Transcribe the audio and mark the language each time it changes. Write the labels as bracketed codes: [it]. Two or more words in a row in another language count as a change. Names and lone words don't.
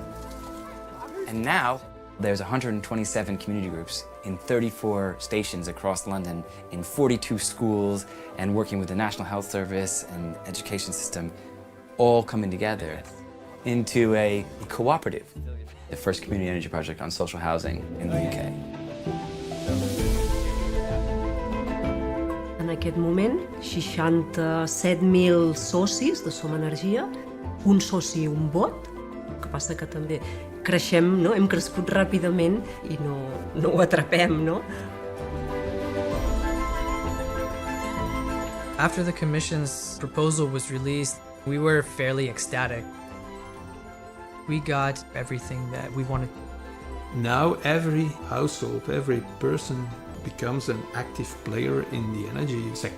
[en] And now, there's 127 community groups in 34 stations across London, in 42 schools, and working with the National Health Service and education system, all coming together into a cooperative, the first community energy project on social housing in the UK. [ca] En aquest moment, 67.000 socis de Som Energia, un soci i un vot. El que passa que també creixem, no? Hem crescut ràpidament i no ho atrapem, no? [en] After the Commission's proposal was released, we were fairly ecstatic. We got everything that we wanted. Now every household, every person becomes an active player in the energy sector.